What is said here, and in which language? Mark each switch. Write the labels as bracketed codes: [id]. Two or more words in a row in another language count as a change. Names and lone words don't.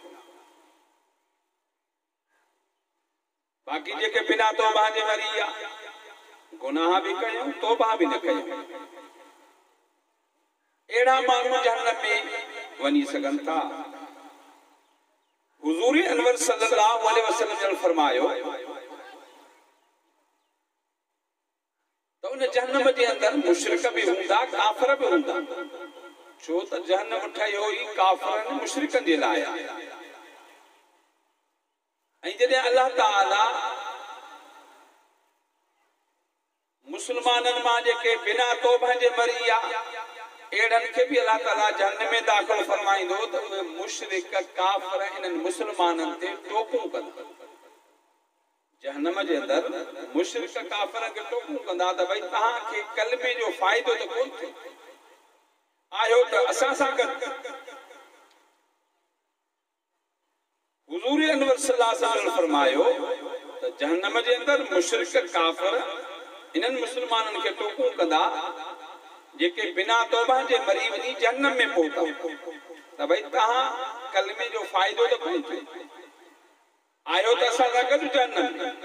[sd] बाक़ी जेके बिना तौबा जे मरी विया, गुनाह भी कयूं, तौबा भी न कयूं, अहिड़ा माण्हू जहन्नम में वञी सघनि था। हुज़ूर अनवर [ar] صلى الله عليه وسلم [sd] ने फरमायो तो उन जहन्नम के अंदर मुशरिक भी हुंदा, काफिर भी हुंदा, छो त जहन्नम ठहियो ई काफिरनि मुशरिकनि जे लाइ आहे। ऐं जॾहिं अल्लाह ताला मुसलमाननि मां जेके बिना तौबह जे मरी विया एड़न के भी अल्लाह ताला जहन्नम में दाखिल फरमाइंदो तो वे मुशरिक काफिर इन्हनि मुसलमाननि ते टोकूं कंदा। जहन्नम जे अंदर मुशरिक काफिर के टोकूं कंदा त भई तव्हांखे कलमे जो फ़ाइदो त कोन थियो, आयो त असां सां गॾु। हुज़ूर अनवर [ar] صلى الله عليه وسلم [sd] फरमायो त जहन्नम जे अंदर मुशरिक काफिर इन्हनि मुसलमाननि के टोकूं कंदा जेके बिना तौबा जे मरी वञी जहन्नम में पहुता त भई तव्हां कलमे जो फ़ाइदो त कोन थियो, आयो त असां सां गॾु जहन्नम।